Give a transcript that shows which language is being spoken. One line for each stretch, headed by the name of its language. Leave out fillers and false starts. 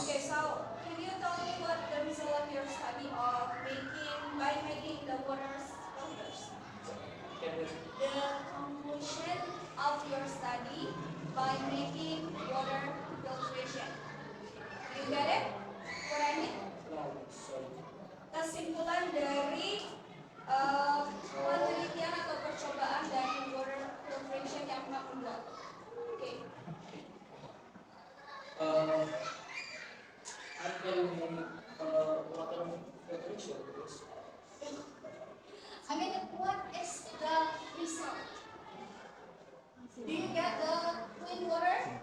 English: Okay, so can you tell me what the result of your study of making the water filters? The conclusion of your study by making water filtration. Do you get it? What I mean? No, sorry.
Indonesian: Kesimpulan dari penelitian atau percobaan dari water filtration yang kamu buat. Oke.
English: I'm telling water filtration because I mean, what is the result? Do you get the clean water?